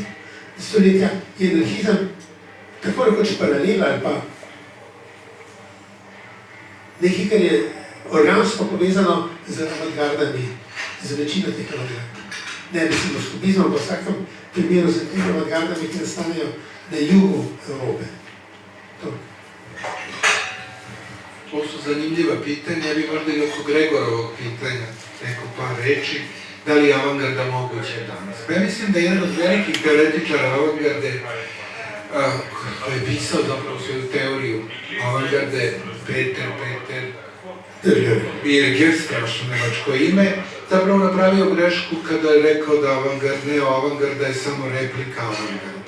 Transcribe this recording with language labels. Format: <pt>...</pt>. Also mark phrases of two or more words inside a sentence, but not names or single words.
<sl>stoletja, je anarhizem tako rekoč paralela ali pa nekaj, kar je organsko povezano z avantgardami, z večino teh avantgard. Ne mislim s kubizmom, v vsakem primeru z temi avantgardami, ki nastanejo na jugu Evrope.</sl> <sr>To su zanimljiva pitanja, vi možda i oko Gregorovog pitanja neko par reči, da li je avangarda moguće danas. Pa ja mislim da je jedan od velikih teoretičara avangarde koji je pisao zapravo svoju teoriju avangarde, Peter Birger, strašno nemačko ime, zapravo napravio grešku kada je rekao da avangarda je samo replika avangarde.</sr>